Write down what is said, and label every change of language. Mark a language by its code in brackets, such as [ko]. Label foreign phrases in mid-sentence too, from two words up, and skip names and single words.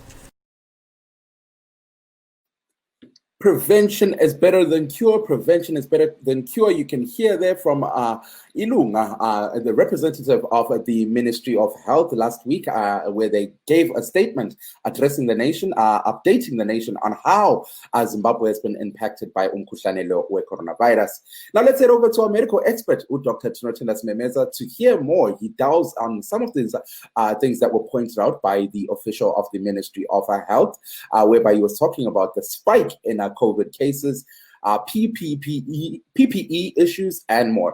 [en] Prevention is better than cure. Prevention is better than cure. You can hear there from Ilunga, the representative of the Ministry of Health last week, where they gave a statement addressing the nation, updating the nation on how Zimbabwe has been impacted by [nd] umkhuhlane lo we-coronavirus. [en] Now let's head over to our medical expert, Dr. Tinotenda Memeza, to hear more. He delves on some of these things that were pointed out by the official of the Ministry of Health, whereby he was talking about the spike in COVID cases, PPE issues, and more.